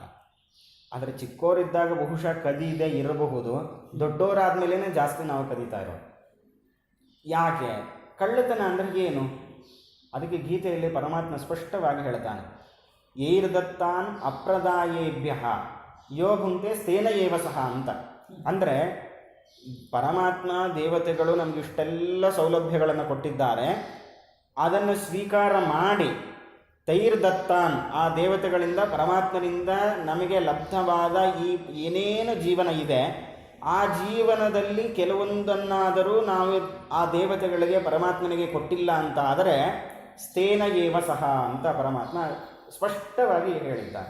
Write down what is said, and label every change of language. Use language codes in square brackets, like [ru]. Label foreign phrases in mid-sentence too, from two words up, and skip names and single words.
[kn] ಆದರೆ ಚಿಕ್ಕವರಿದ್ದಾಗ ಬಹುಶಃ ಕದಿದೆ ಇರಬಹುದು, ದೊಡ್ಡವರಾದ್ಮೇಲೆ ಜಾಸ್ತಿ ನಾವು ಕದೀತಾ ಇರೋದು. ಯಾಕೆ? ಕಳ್ಳತನ ಅಂದರೆ ಏನು? ಅದಕ್ಕೆ ಗೀತೆಯಲ್ಲಿ ಪರಮಾತ್ಮ ಸ್ಪಷ್ಟವಾಗಿ ಹೇಳ್ತಾನೆ, [sa] ಏರ್ದತ್ತಾನ್ ಅಪ್ರದಾಯೇಭ್ಯ ಯೋ ಭುಂಕ್ತೆ ಸ್ಥೇನ ಏವ ಸಹ [kn] ಅಂತ. ಅಂದರೆ ಪರಮಾತ್ಮ ದೇವತೆಗಳು ನಮಗೆ ಇಷ್ಟೆಲ್ಲ ಸೌಲಭ್ಯಗಳನ್ನು ಕೊಟ್ಟಿದ್ದಾರೆ, ಅದನ್ನು ಸ್ವೀಕಾರ ಮಾಡಿ ತೈರ್ದತ್ತಾನ್, ಆ ದೇವತೆಗಳಿಂದ ಪರಮಾತ್ಮನಿಂದ ನಮಗೆ ಲಬ್ಧವಾದ ಈ ಏನೇನು ಜೀವನ ಇದೆ ಆ ಜೀವನದಲ್ಲಿ ಕೆಲವೊಂದನ್ನಾದರೂ ನಾವು ಆ ದೇವತೆಗಳಿಗೆ ಪರಮಾತ್ಮನಿಗೆ ಕೊಟ್ಟಿಲ್ಲ ಅಂತ ಆದರೆ [sa] ಸ್ಥೇನ ಏವ ಸಹ [kn] ಅಂತ ಪರಮಾತ್ಮ ಸ್ಪಷ್ಟವಾಗಿ ಹೇಳಿದ್ದಾರೆ.